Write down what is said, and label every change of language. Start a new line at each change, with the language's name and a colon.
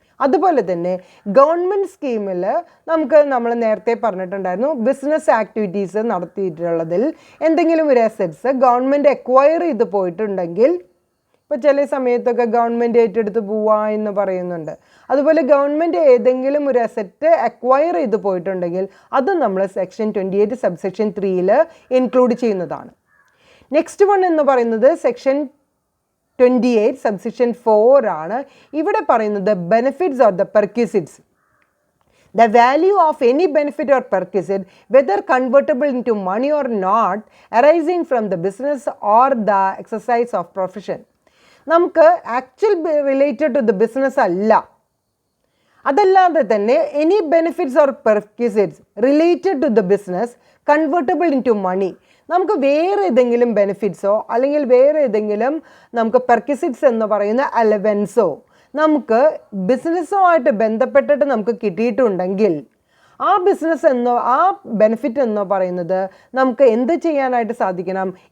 Malayalam: അതുപോലെ തന്നെ ഗവൺമെൻറ് സ്കീമിൽ നമ്മൾ നേരത്തെ പറഞ്ഞിട്ടുണ്ടായിരുന്നു ബിസിനസ് ആക്ടിവിറ്റീസ് നടത്തിയിട്ടുള്ളതിൽ എന്തെങ്കിലും ഒരു അസറ്റ്സ് ഗവൺമെൻറ് അക്വയർ ചെയ്ത് പോയിട്ടുണ്ടെങ്കിൽ, ഇപ്പോൾ ചില സമയത്തൊക്കെ ഗവൺമെൻറ് ഏറ്റെടുത്ത് പോവുക എന്ന് പറയുന്നുണ്ട്, അതുപോലെ ഗവൺമെൻറ് ഏതെങ്കിലും ഒരു അസറ്റ് അക്വയർ ചെയ്ത് പോയിട്ടുണ്ടെങ്കിൽ അത് നമ്മൾ സെക്ഷൻ 28 സബ്സെക്ഷൻ 3 ഇൻക്ലൂഡ് ചെയ്യുന്നതാണ്. നെക്സ്റ്റ് വൺ എന്ന് പറയുന്നത് സെക്ഷൻ 28 സബ്സെക്ഷൻ 4 ആണ്. ഇവിടെ പറയുന്നത്
English: Benefits or the perquisites. The value of any benefit or perquisite, whether convertible into money or not, arising from the business or the exercise of profession. നമുക്ക് actual related to the business
Malayalam: അല്ല, അതല്ലാതെ തന്നെ
English: Any benefits or perquisites related to the business convertible into money.
Malayalam: നമുക്ക് വേറെ ഏതെങ്കിലും ബെനിഫിറ്റ്സോ അല്ലെങ്കിൽ വേറെ ഏതെങ്കിലും നമുക്ക് പെർക്വിസിറ്റ്സ് എന്ന് പറയുന്ന അലവൻസോ നമുക്ക് ബിസിനസ്സുമായിട്ട് ബന്ധപ്പെട്ടിട്ട് നമുക്ക് കിട്ടിയിട്ടുണ്ടെങ്കിൽ ആ ബിസിനസ് എന്നോ ആ ബെനിഫിറ്റ് എന്നോ പറയുന്നത് നമുക്ക് എന്ത് ചെയ്യാനായിട്ട് സാധിക്കണം?